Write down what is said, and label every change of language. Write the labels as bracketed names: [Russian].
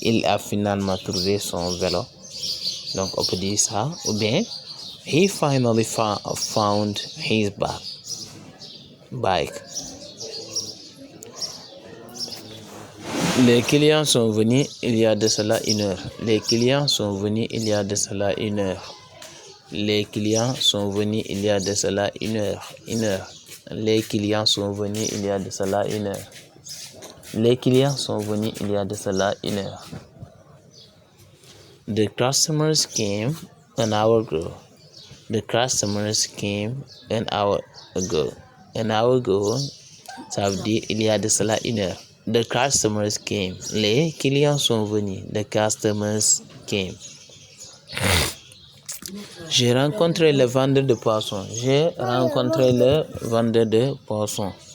[French] Il a finalement trouvé son vélo. Donc on peut dire ça. Ou bien [English] he finally found his bike. [French] Les clients sont venus il y a de cela une heure. Les clients sont venus il y a de cela une heure. Les clients sont venus il y a de cela une heure. Une heure. Les clients sont venus il y a de cela une heure. Les clients sont venus il y a de cela une heure. [English] The customers came an hour ago. The customers came an hour ago. An hour ago, [French] ça veut dire il y a de cela une heure. [English] The customers came. [French] Les clients sont venus. [English] The customers came. [French] J'ai rencontré le vendeur de poissons. J'ai rencontré le vendeur de poissons.